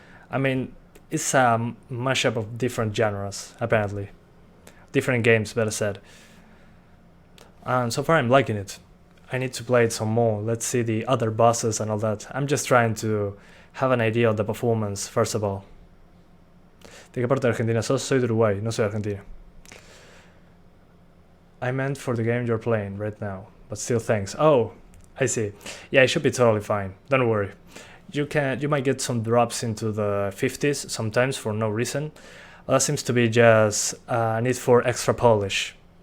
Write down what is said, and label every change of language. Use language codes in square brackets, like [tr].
[en] I mean, it's a mashup of different genres, apparently. Different games, better said. And so far I'm liking it. I need to play it some more. Let's see the other bosses and all that. I'm just trying to have an idea of the performance, first of all. [es] ¿De qué parte de Argentina sos? Soy de Uruguay, no soy argentino. [en] I meant for the game you're playing right now, but still thanks. Oh, I see. Yeah, it should be totally fine. Don't worry. You might get some drops into the 50s sometimes for no reason. That seems to be just a need for extra polish.